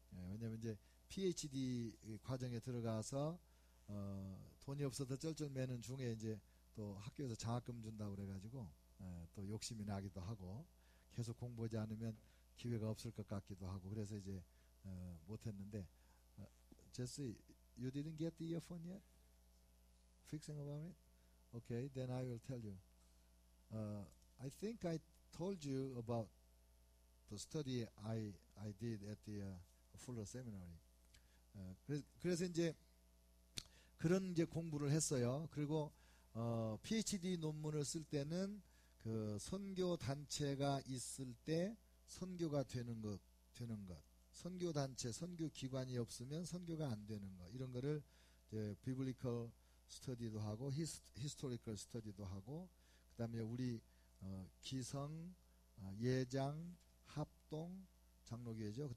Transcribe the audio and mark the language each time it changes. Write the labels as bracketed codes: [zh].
[ko] 왜냐하면 이제 PhD 과정에 들어가서 돈이 없어서 쩔쩔매는 중에 이제 또 학교에서 장학금 준다고 그래가지고 또 욕심이 나기도 하고, 계속 공부하지 않으면 기회가 없을 것 같기도 하고, 그래서 이제 못했는데, [en] Jesse, you didn't get the earphone yet? Fixing about it? Okay, then I will tell you. I think I told you about the study I did at the Fuller Seminary. [ko] 그래서 이제 그런 이제 공부를 했어요. 그리고 PhD 논문을 쓸 때는 그 선교 단체가 있을 때 선교가 되는 것, 선교 단체, 선교 기관이 없으면 선교가 안 되는 것, 이런 거를 이제 비블리컬 스터디도 하고 히스토리컬 스터디도 하고, 그다음에 우리 기성, 예장, 합동, 장로교회죠.